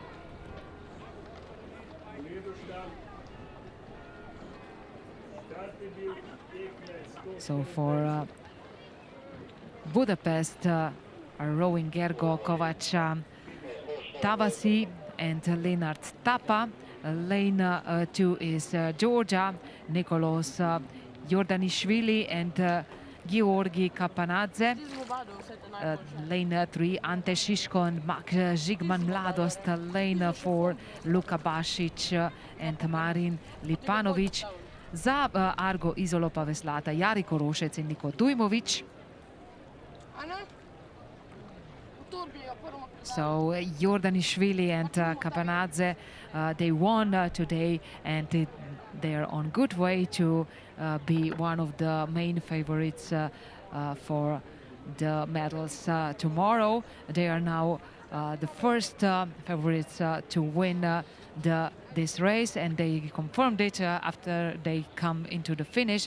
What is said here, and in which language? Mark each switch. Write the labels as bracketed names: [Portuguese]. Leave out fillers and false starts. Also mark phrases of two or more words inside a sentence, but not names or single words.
[English] So for Budapest are rowing Gergo Kovac Tavasi and Leonard Tapa. Lane 2 is Georgia, Nicolos Jordanishvili and Georgi Kapanadze. Lane 3, Ante Shishko and Mak Zsigman Mladost. Lane 4, Luka Basic and Marin Lipanovic. [Slovenian] Za Argo Izolo pa veslata Jari Korošec in Niko Dujmovic. [English] So Jordanishvili and Kapanadze, they won today, and they are on good way to be one of the main favorites for the medals tomorrow. They are now the first favorites to win this race, and they confirmed it after they come into the finish.